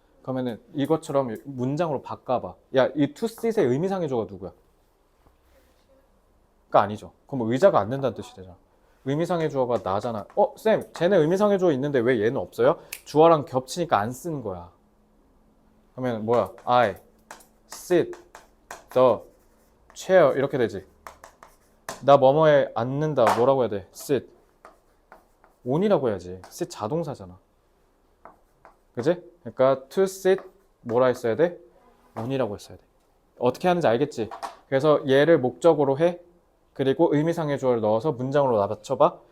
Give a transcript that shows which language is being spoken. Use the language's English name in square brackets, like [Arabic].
[Korean] 그러면은 이것처럼 문장으로 바꿔봐. 야, 이 to sit의 의미상의 조가 누구야? 가 아니죠. 그럼 의자가 안 된다는 뜻이 되잖아. 의미상의 주어가 나잖아. 쌤, 쟤네 의미상의 주어 있는데 왜 얘는 없어요? 주어랑 겹치니까 안 쓰는 거야. 그러면 뭐야? [English] I sit the chair [Korean] 이렇게 되지. 나 뭐뭐에 앉는다. 뭐라고 해야 돼? sit. on이라고 해야지. sit 자동사잖아. 그지? 그러니까 to sit 뭐라 했어야 돼? on이라고 했어야 돼. 어떻게 하는지 알겠지? 그래서 얘를 목적으로 해. 그리고 의미상의 주어를 넣어서 문장으로 맞춰봐.